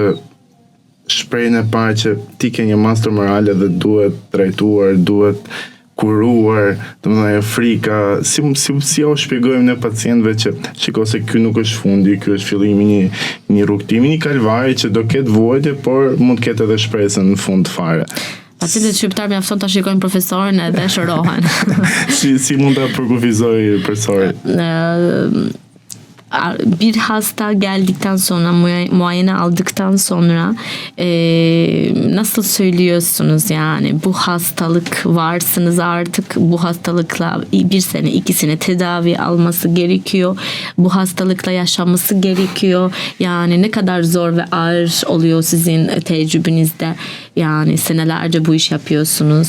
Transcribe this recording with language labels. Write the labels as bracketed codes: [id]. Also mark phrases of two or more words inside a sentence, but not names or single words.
[sq] shprehjen e parë që ti ke një masë tumorale dhe duhet trajtuar, duhet kuruar, domethënë frika, si o shpjegojmë ne pacientëve që shiko se ky nuk është fundi, ky është fillimi një rrugtimi, një kalvari që do ketë vuajtje, por mund të ketë edhe shpresën në fund fare. Pacientët shqiptar mjafton ta shikojnë profesorin edhe shërohen. Si mund ta përkufizoj profesorin? [tr] Bir hasta geldikten sonra, muayene aldıktan sonra nasıl söylüyorsunuz yani bu hastalık varsınız artık, bu hastalıkla 1 sene 2 sene tedavi alması gerekiyor, bu hastalıkla yaşaması gerekiyor, yani ne kadar zor ve ağır oluyor sizin tecrübenizde, yani senelerce bu iş yapıyorsunuz.